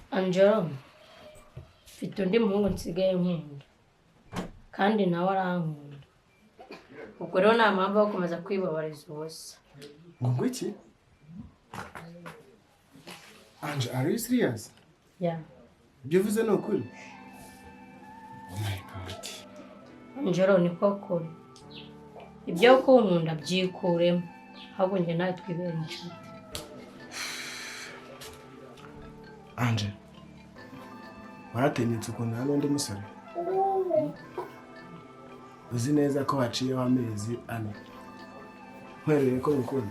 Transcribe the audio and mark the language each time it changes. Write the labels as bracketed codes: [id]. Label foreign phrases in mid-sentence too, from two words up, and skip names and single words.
[rw] angero mfite undi muhungu nsigaye nkunda kandi nawe arankunda, ubwo rero nta mpamvu yo gukomeza kwibabariza ubusa. ngo iki? Anje, [en] are you serious? Yeah. [rw] Ibyo uvuze ni ukuri? [en] Oh my God. [rw] Angero ni koko ibyo kunkunda byikuremo, ahubwo njye nawe twibera inshuti. Anje, waratinyutse ukundana n'undi musore? Uzi neza ko haciyeho amezi 4 nkwereye ko ngukunda.